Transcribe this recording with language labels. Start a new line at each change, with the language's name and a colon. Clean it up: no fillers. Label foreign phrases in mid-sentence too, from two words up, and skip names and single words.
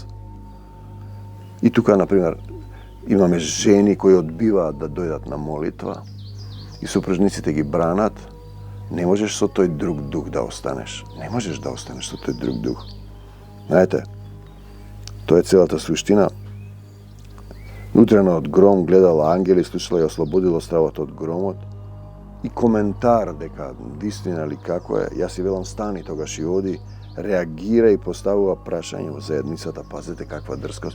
Macedonian: И тука, например, имаме жени кои одбиваат да дојдат на молитва и супружниците ги бранат. Не можеш со тој друг дух да останеш. Не можеш да останеш со тој друг дух. Знаете, To je celата суштина. Утрено од гром гледала ангели, слушала и ослободила стравот од громот. И коментар дека вистина ли како е, јас си велам стани тогаш и оди, реагира и поставува прашање во заедницата. Пазете каква дрскост.